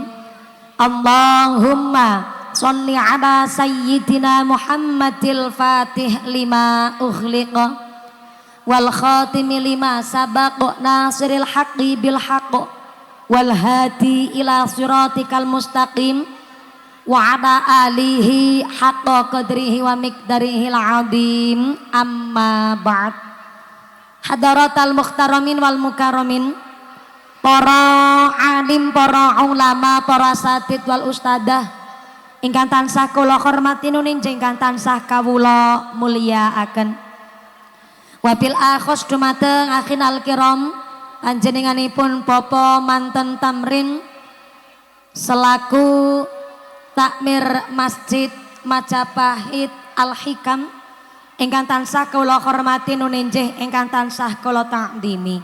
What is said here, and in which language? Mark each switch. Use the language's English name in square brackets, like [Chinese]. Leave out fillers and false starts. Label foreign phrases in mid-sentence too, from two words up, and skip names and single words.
[Arabic] اللهم صل على سيدنا محمد الفاتح لما أغلق والخاتم لما سبق ناصر الحق بالحق والهادي إلى صراطك المستقيم وعلى آله حق قدره ومقداره العظيم. أما بعد. حضرات المحترمين والمكرمين, [Javanese] para alim, para ulama, para [Arabic] أساتيذ والأستاذة [Javanese] ingkang tansah kula hormati nuning ingkang tansah kawula mulyakaken. [Arabic] وبالأخص [Javanese] dumateng [Arabic] أخينا الكرام, [Javanese] panjenenganipun Bapak Manten Tamrin selaku takmir Masjid Majapahit Al Hikam ingkang tansah kula hormati nuning ingkang tansah kula takdimi.